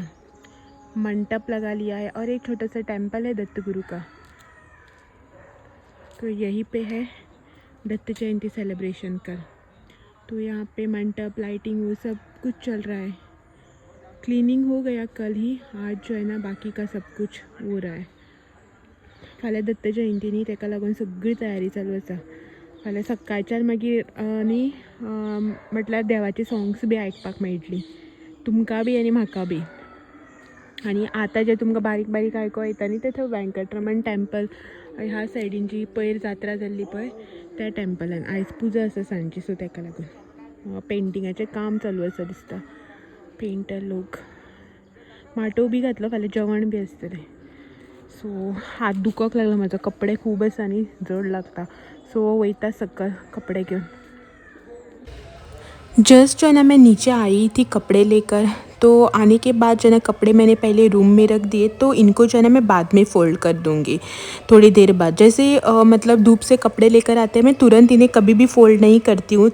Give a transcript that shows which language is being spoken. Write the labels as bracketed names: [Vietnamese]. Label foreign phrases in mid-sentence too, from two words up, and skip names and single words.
[Hindi] मंडप लगा लिया है और एक छोटा सा टेम्पल है दत्त गुरु का, तो यहीं पे है दत्त जयंती सेलिब्रेशन कल। तो यहाँ पे मंडप, लाइटिंग, वो सब कुछ चल रहा है। क्लीनिंग हो गया कल ही, आज जो है ना बाकी का सब कुछ हो रहा है। [Konkani] फाल्यां दत्त जयंती न्ही, तेका लागून सगळी तयारी चालू आसा। फाल्यां सकाळच्यान मागीर न्ही म्हटल्यार देवाची सॉंग्स बी आयकपाक मेळटली, तुमकां बी आनी म्हाका बी। आनी आतां जे तुमकां बारीक बारीक आयको येता न्ही, ते थंय वेंकटरमण टेंपल ह्या सायडीन जी पयर जात्रा जाल्ली पळय त्या टेंपलान आयज पुजा आसा सांजची, सो तेका लागून पेंटिंगाचें काम चालू आसा दिसता। पेंटर लोक माटो बी घातलो, फाल्यां जेवण बी आसतलें। सो हात दुखोंक लागलो म्हाजो, कपडे खूब आसा न्ही, जड लागता। सो वयता सकयल कपडे घेवन। [Hindi] जस्ट जो है ना मैं नीचे आई थी कपड़े लेकर, तो आने के बाद जो है ना कपड़े मैंने पहले रूम में रख दिए, तो इनको जो है ना मैं बाद में फ़ोल्ड कर दूँगी थोड़ी देर बाद। जैसे मतलब धूप से कपड़े लेकर आते हैं, मैं तुरंत इन्हें कभी भी फ़ोल्ड नहीं करती हूँ।